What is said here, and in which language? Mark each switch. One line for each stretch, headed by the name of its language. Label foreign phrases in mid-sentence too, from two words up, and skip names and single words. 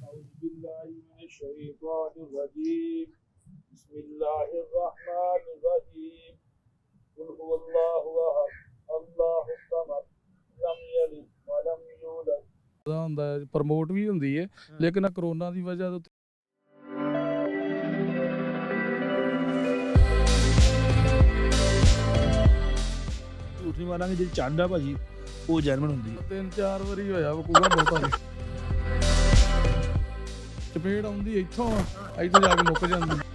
Arabic: أعوذ بالله من الشيطان الرجيم بسم الله الرحمن الرحيم قل هو الله أحد الله الصمد لم يلد ولم يولد
Punjabi: ਹੁੰਦਾ ਪ੍ਰਮੋਟ ਵੀ ਹੁੰਦੀ ਹੈ ਲੇਕਿਨ ਕਰੋਨਾ ਦੀ ਵਜ੍ਹਾ ਤੋਂ ਝੂਠ ਨਹੀਂ ਮਾਰਾਂਗੇ ਜਿਹੜੀ ਚੰਡ ਆ ਭਾਜੀ ਉਹ ਜੈਨੂਇਨ ਹੁੰਦੀ ਹੈ। 3-4 ਵਾਰੀ ਹੋਇਆ ਵਕੂਆ ਬਹੁਤਾ ਨੇ ਚਪੇੜ ਆਉਂਦੀ ਇੱਥੋਂ ਇੱਥੇ ਜਾ ਕੇ ਮੁੱਕ ਜਾਂਦੀ।